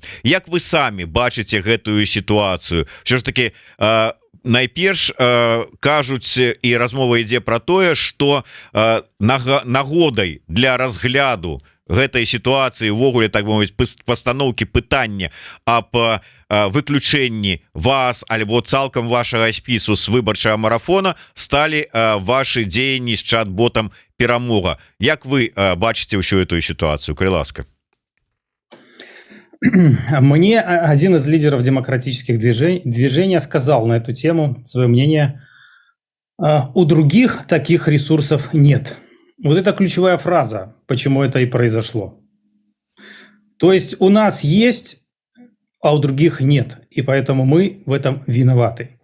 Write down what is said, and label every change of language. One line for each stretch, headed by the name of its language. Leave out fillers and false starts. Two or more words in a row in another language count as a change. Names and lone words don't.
Belarusian: Як вы самі бачыце гэтую ситуацию? Все ж таки найперш кажуць, і размова ідзе про тое, что нагодай для разгляду гэтай ситуации увогуле, так бы мовіць, пастаноўкі пытання аб выключэнні вас альбо цалкам вашага спісу з выбарчага марафона сталі ваши дзеянні з чат-ботам Перамога. Як вы бачыце ўсю
Russian: эту ситуацию?
Belarusian: Калі ласка.
Russian: Мне один из лидеров демократических движений сказал на эту тему свое мнение: у других таких ресурсов нет. Вот это ключевая фраза, почему это и произошло. То есть у нас есть, а у других нет, и поэтому мы в этом виноваты.